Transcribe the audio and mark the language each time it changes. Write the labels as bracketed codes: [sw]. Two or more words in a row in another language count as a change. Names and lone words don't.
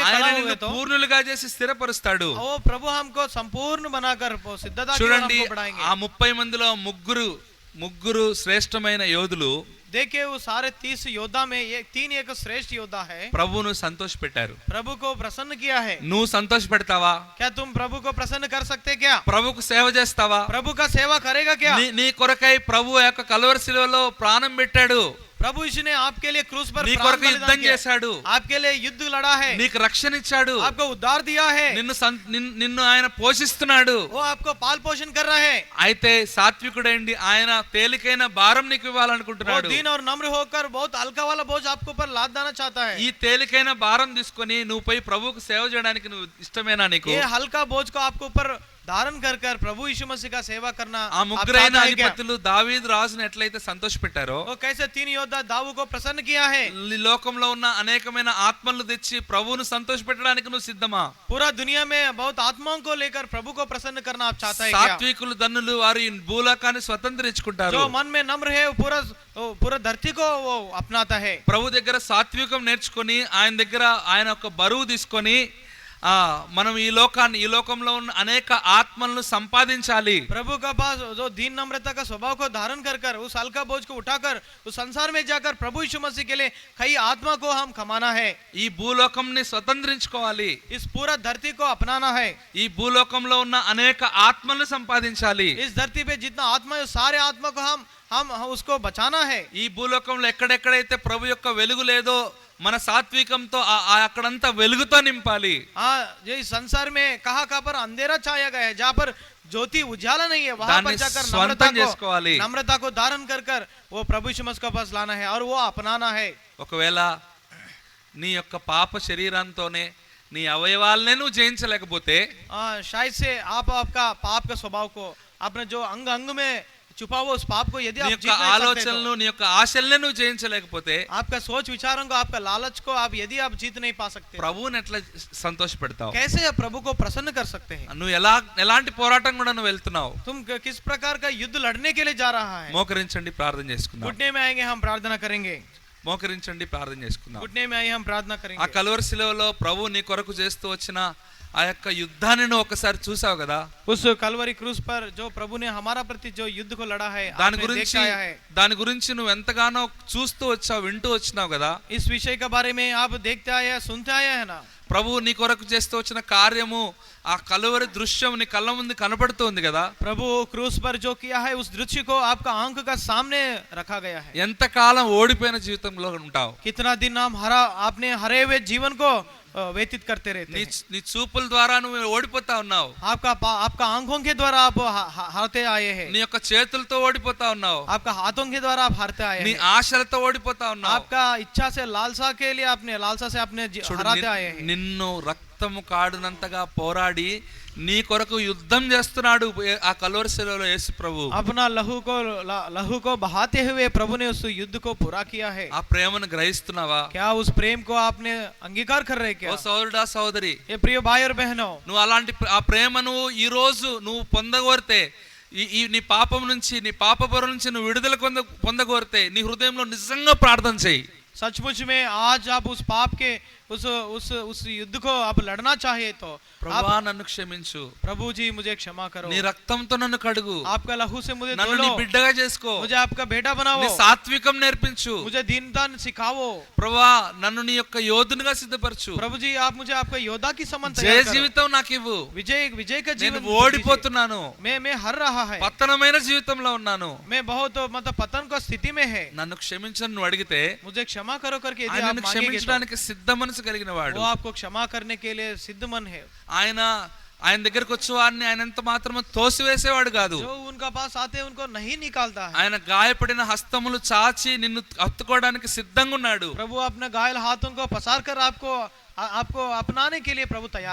[te] ఆయన [hi] खड़ा [te] నిన్ను [hi] हुए तो [te] పూర్ణులుగా చేసి స్థిరపరుస్తాడు. [hi] वो प्रभु हमको संपूर्ण बनाकर सिद्धता की ओर [te] చూడండి, [hi] हमको बढ़ाएंगे। [te] ఆ 30 మందిలో ముగ్గురు శ్రేష్టమైన యోధులు [hi] देखिए वो सारे 30 योद्धा में एक श्रेष्ठ योद्धा है। [te] ప్రభువును సంతోషపెట్టారు. [hi] प्रभु को प्रसन्न किया है। [te] నువ్వు సంతోషపెడతావా? [hi] क्या तुम प्रभु को प्रसन्न कर सकते क्या? [te] ప్రభువుకు సేవ చేస్తావా? [hi] प्रभु का सेवा करेगा क्या? [te] నీ కొరకై ప్రభు యొక్క కల్వరి శిలువలో ప్రాణం పెట్టాడు. [hi] प्रभु यीशु ने आपके लिए क्रूस पर [te] నీ [hi] प्राण [te] కొరకు [hi] बलिदान [te] యుద్ధం [hi] किया। [te] చేశాడు. [hi] आपके लिए युद्ध लड़ा है। [te] నీకు రక్షణ ఇచ్చాడు. [hi] आपको उद्धार दिया है। [te] నిన్ను ఆయన పోషిస్తున్నాడు. [hi] वो आपको पाल पोषण कर रहा है। [te] అయితే సాత్వికుడైండి ఆయన తేలికైన భారం నీకు ఇవ్వాలనుకుంటున్నాడు. [hi] वो दीन और नम्र होकर बहुत हल्का वाला बोझ आपके ऊपर लाद देना चाहता है। [te] ఈ తేలికైన భారం తీసుకొని నువ్వు పోయి ప్రభువుకు సేవ చేయడానికి నువ్వు ఇష్టమేనా? నీకు [hi] ये हल्का बोझ को आपके ऊपर धारण कर प्रभु यीशु मसीह का सेवा करना [te] ఆ ముగ్గురైన అధిపతులు దావీదు రాజును ఎట్లయితే సంతోషపెట్టారో, [hi] वो कैसे 3 योद्धा दाऊद को प्रसन्न किया है। [te] ఈ లోకంలో ఉన్న అనేకమైన ఆత్మలను తెచ్చి ప్రభువును సంతోషపెట్టడానికి నువ్వు సిద్ధమా? [hi] पूरा दुनिया में बहुत आत्माओं को लेकर प्रभु को प्रसन्न करना आप चाहता है क्या? [te] సాత్వికులు ధన్యులు, వారు ఈ భూలోకాన్ని స్వతంత్రించుకుంటారు. [hi] जो मन में नम्र है पूरा धरती को वो अपनाता है। [te] ప్రభు దగ్గర సాత్వికం నేర్చుకొని ఆయన దగ్గర ఆయన ఒక బరువు తీసుకొని మనం ఈ లోకంలో ఉన్న అనేక ఆత్మలను సంపాదించాలి. [hi] प्रभु का पास जो दीन नम्रता का स्वभाव को धारण कर कर उस हल्का बोझ को उठाकर उस संसार में जाकर प्रभु यीशु मसीह के लिए कई आत्मा को हम कमाना है. [te] ఈ భూలోకంని స్వతంత్రించుకోవాలి. [hi] इस पूरा धरती को अपनाना है. [te] ఈ భూలోకంలో ఉన్న అనేక ఆత్మలను సంపాదించాలి. [hi] इस धरती पे जितना आत्मा है सारे आत्मा को हम उसको बचाना है. [te] ఈ భూలోకంలో ఎక్కడెక్కడైతే ప్రభు యొక్క వెలుగు లేదో మన సాత్వికంతో అక్కడంతా వెలుగుతో నింపాలి. [hi] ये संसार में कहाँ पर अंधेरा छाया गया है, जहाँ पर ज्योति उजाला नहीं है, वहां पर जाकर नम्रता को धारण कर कर वो प्रभु यीशु मसीह के पास लाना है और वो अपनाना है. [te] ఒకవేళ నీ యొక్క పాప శరీరంతోనే నీ అవయవాలనే నువ్వు జయించలేకపోతే [hi] शायद से आपका पाप का स्वभाव को आपने जो अंग अंग में छुपा हुआ उस पाप को यदि आप जीत नहीं सकते, [te] ఆలోచనలను నీ యొక్క ఆశల్ని నువ్వు జయించలేకపోతే, [hi] आपका सोच विचारों को आपका लालच को आप यदि आप जीत नहीं पा सकते, [te] ప్రభువుని ఎట్లా సంతోషపెడతావు? [hi] कैसे आप प्रभु को प्रसन्न कर सकते हैं? [te] నువ్వు ఎలాంటి పోరాటం కూడా నువ్వు వెళ్తున్నావు? [hi] तुम किस प्रकार का युद्ध लड़ने के लिए जा रहा है? [te] మోకరించండి, ప్రార్థన చేసుకుందాం. [hi] घुटने में आएंगे, हम प्रार्थना करेंगे. [te] మోకరించండి, ప్రార్థన చేసుకుందాం. [hi] घुटने में आए हम प्रार्थना करेंगे. [te] ఆ కల్వరి శిలువలో ప్రభు నీ కొరకు చేస్తూ వచ్చిన ఆ యొక్క యుద్ధాన్ని నువ్వు ఒకసారి చూసావు కదా. [hi] उस कलवरी क्रूस पर जो प्रभु ने हमारा प्रति जो युद्ध को लड़ा है, [te] దాని గురించి నువ్వు ఎంతగానో చూస్తూ వచ్చావు, వింటూ వచ్చినావు కదా. [hi] इस विषय के बारे में आप देखते आए हैं, सुनते आए हैं ना. [te] ప్రభు నీ కొరకు చేస్తూ వచ్చిన కార్యము ఆ కలువరి దృశ్యం నీ కళ్ళ ముందు కనబడుతుంది కదా. [hi] प्रभु क्रूस पर जो किया है उस दृश्य को आपका आंख का सामने रखा गया है. [te] ఎంతకాలం ఓడిపోయిన జీవితంలో ఉంటావు? [hi] कितना दिन आपने हरे हुए जीवन को व्यतीत करते रहते हैं. [te] నీ చూపుల ద్వారా నువ్వు ఓడిపోతా ఉన్నావు. [hi] आपका आंखों के द्वारा आप हारते आए हैं. [te] నీ యొక్క చేతులతో ఓడిపోతా ఉన్నావు. [hi] आपका हाथों के द्वारा आप हारते आए हैं. [te] నీ ఆశలతో ఓడిపోతా ఉన్నావు. [hi] आपका इच्छा से लालसा के लिए आपने लालसा से आपने हराते आए हैं. [te] నిన్ను రక్తము కాడునంతగా పోరాడి నీ కొరకు యుద్ధం చేస్తున్నాడు ఆ కల్వరి శిలువలో యేసు ప్రభు. [hi] अपना लहू को बहाते हुए प्रभु ने उस युद्ध को पूरा किया है. [te] ఆ ప్రేమను గ్రహిస్తున్నావా? [hi] क्या उस प्रेम को आपने अंगीकार कर रहे क्या? [te] ఓ సోదరుడా, సోదరి, [hi] ये प्रिय भाई और बहनों, [te] నువ్వు అలాంటి ఆ ప్రేమను ఈ రోజు నువ్వు పొందగోరితే, ఈ నీ పాపం నుంచి, నీ పాపపర నుంచి నువ్వు విడుదల పొందగోరితే నీ హృదయంలో నిజంగా ప్రార్థన చేయి. [hi] सचमुच में आज आप उस पाप के उस युद्ध को आप लड़ना चाहिए तो [te] ప్రభువా నన్ను క్షమించు, [hi] प्रभु जी मुझे क्षमा करो, [te] నీ రక్తంతో నన్ను కడుగు, [hi] आपका लहू से मुझे [te] నన్ను నీ బిడ్డగా చేసుకో, [hi] मुझे आपका बेटा बनाओ, [te] నీ సాత్వికం నేర్పించు, [hi] मुझे दीनता सिखाओ. [te] ప్రభువా నన్ను నీ యొక్క యోధునిగా సిద్ధపరచు. [hi] प्रभु जी आप मुझे आपका योद्धा की समान [te] జయ [hi] तैयार करो. [te] జీవితం నాకు ఇవ్వు. [hi] विजय का जीवन [te] నేను ఓడిపోతున్నాను, [hi] मैं हर रहा है, [te] పతనమైన జీవితంలో ఉన్నాను, [hi] मैं बहुत मतलब पतन को स्थिति में है, [te] నన్ను క్షమించని నువ్వు అడిగితే [hi] मुझे क्षमा करो करके यदि [te] ఆయన [hi] आप मांगेंगे [te] క్షమించడానికి సిద్ధ మనసు కలిగిన [hi] तो [te] వాడు. [hi] वो आपको क्षमा करने के लिए सिद्ध मन है. [te] ఆయన దగ్గరకు వచ్చే వారిని ఆయన ఎంత మాత్రమే తోసివేసేవాడు కాదు. [hi] जो उनका पास आते हैं उनको नहीं निकालता है. [te] ఆయన గాయపడిన హస్తములు చాచి నిన్ను హత్తుకోవడానికి సిద్ధంగా ఉన్నాడు. [hi] प्रभु अपने घायल हाथों को पसार कर आपको अपनाने के लिए प्रभु तैयार है.